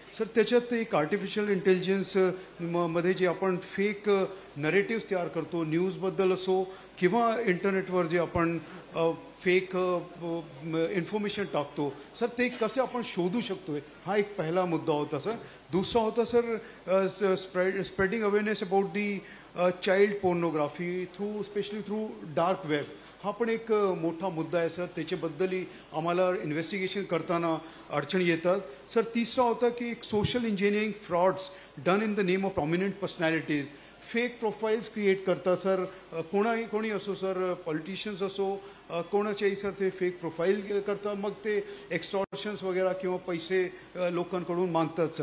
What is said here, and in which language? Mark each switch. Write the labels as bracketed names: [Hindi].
[Marathi] Sir, त्याच्यात एक artificial intelligence मध्ये जे आपण फेक नरेटिव्स तयार करतो, न्यूजबद्दल असो किंवा इंटरनेटवर जे आपण फेक इन्फॉर्मेशन टाकतो, सर ते कसे आपण शोधू शकतोय हा एक पहिला मुद्दा होता. सर, दुसरा होता sir [English] Spreading awareness about the child pornography specially through dark web. [Marathi] हा पण एक मोठा मुद्दा आहे सर, त्याच्याबद्दलही आम्हाला इन्व्हेस्टिगेशन करताना अडचणी येतात. सर, तिसरा होता की [English] social engineering frauds done in the name of prominent personalities, [Marathi] fake profiles create करतात. सर, कोणी असो सर, पॉलिटिशियन्स असो, कोणाच्याही सर ते फेक प्रोफाईल करतात, मग ते एक्स्टॉर्शन्स वगैरे किंवा पैसे लोकांकडून मागतात.